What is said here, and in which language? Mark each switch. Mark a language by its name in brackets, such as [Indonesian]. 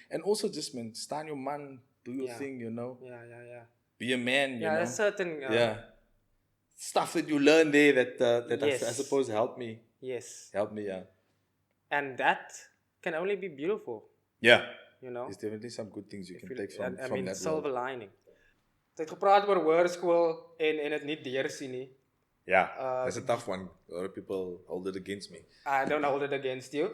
[English] And also just, man, stand your man, do your thing, you know? Yeah. Be a man, you know? There's certain... stuff that you learn there that Yes. I suppose helped me. Yes. Helped me, yeah. And that can only be beautiful, Yeah. you know? There's definitely some good things you can take from that silver world. lining. [Afrikaans] Jy het gepraat oor hoërskool en dit nie deursien nie. [English] Yeah, that's a tough one. A lot of people hold it against me. I don't hold it against you.